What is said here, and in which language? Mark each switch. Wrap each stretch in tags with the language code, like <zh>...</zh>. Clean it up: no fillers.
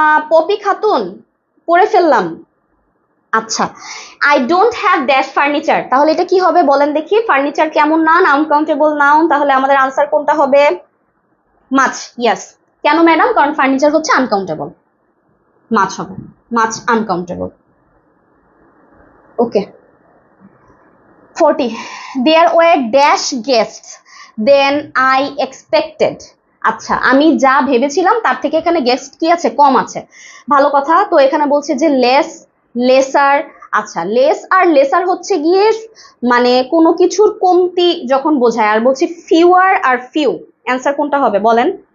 <bn>Poppy Khatun, পড়ে ফেললাম। আচ্ছা, I don't have dash furniture, তাহলে এটা কি হবে বলেন দেখি? ফার্নিচার কেমন নাউন? আনকাউন্টেবল নাউন, তাহলে আমাদের আনসার কোনটা হবে? মাছ। ইয়েস, কেন ম্যাডাম? কারণ ফার্নিচার হচ্ছে আনকাউন্টেবল, মাছ হবে, মাছ uncountable.</bn> <en>Okay, 40, there were dash guests than I expected.</en> <bn>আচ্ছা, আমি যা ভেবেছিলাম তার থেকে এখানে গেস্ট কি আছে? কম আছে, ভালো কথা। তো এখানে বলছে যে লেস, লেসার। আচ্ছা, লেস আর লেসার হচ্ছে গিয়ে মানে কোনো কিছুর কমতি যখন বোঝায়, আর বলছি ফিউয়ার আর ফিউ, অ্যান্সার কোনটা হবে বলেন?</bn>